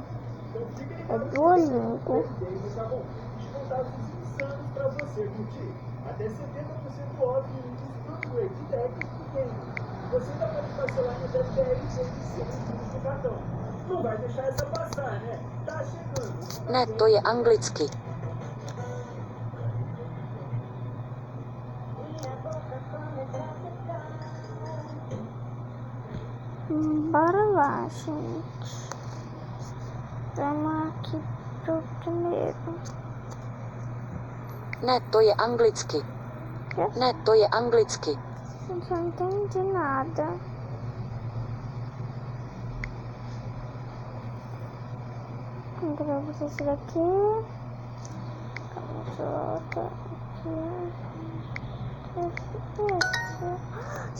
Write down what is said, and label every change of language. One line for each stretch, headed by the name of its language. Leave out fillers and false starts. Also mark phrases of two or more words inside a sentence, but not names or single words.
Portuguese: É Duolingo. Descontados insanos pra você curtir. Até 70% off em itens pro upgrade de deck e game. Você ainda pode parcelar em até 10 vezes sem os juros do cartão. Não vai deixar essa passar, né? Tá chegando.
Czech: Ne, to je anglicky.
Portuguese: Bora lá, gente. Vamos aqui pro primeiro.
Czech: Ne, to je anglicky. Ne, to je anglicky.
Portuguese: Gente, eu não entendi nada. Então, vou fazer esse daqui. Camiseta aqui. Esse.